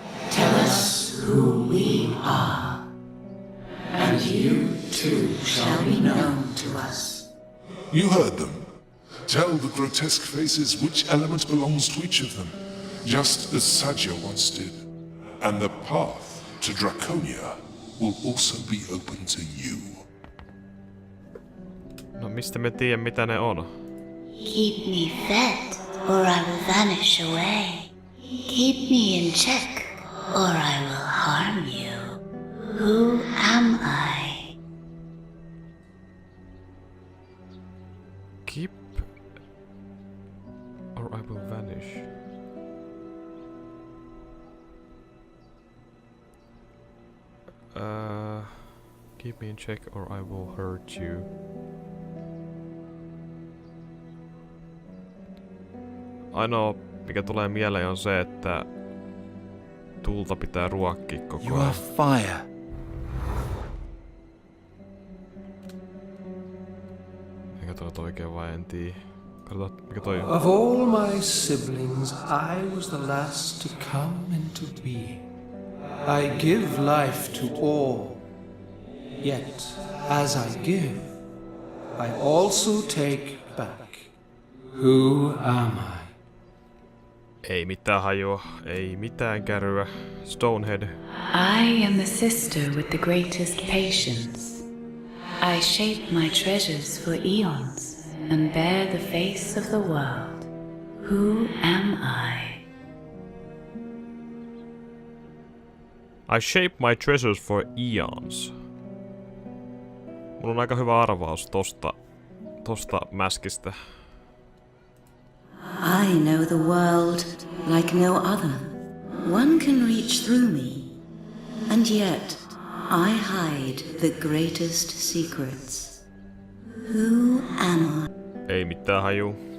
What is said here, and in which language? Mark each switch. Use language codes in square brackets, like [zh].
[en] Tell us who we are, and you too shall be known to us. You heard them. Tell the grotesque faces which element belongs to each of them, just as Sajia once did. And the path to Draconia will also be open to you. [fi] No mistä me tiedän mitä ne on? [en] Keep me fed, or I will vanish away. Keep me in check, or I will harm you. Who am I? Keep... Or I will vanish. Keep me in check or I will hurt you. [fi] Ainoa, mikä tulee mieleen on se, että tulta pitää ruokkia koko [en] You [fi] ajan. [en] are fire. [fi] Mikä toi oikein vai en tiedä. Katsotaan, mikä toi on. [en] Of all my siblings, I was the last to come into being. I give life to all. Yet, as I give, I also take back. Who am I? [fi] Ei mitään hajua, ei mitään käryä. [en] Stonehead. I am the sister with the greatest patience. I shape my treasures for eons and bear the face of the world. Who am I? I shape my treasures for eons. [fi] Mulla on aika hyvä arvaus tosta mäskistä. [en] I know the world like no other. One can reach through me, and yet I hide the greatest secrets. Who am I? [fi] Ei mitään haju.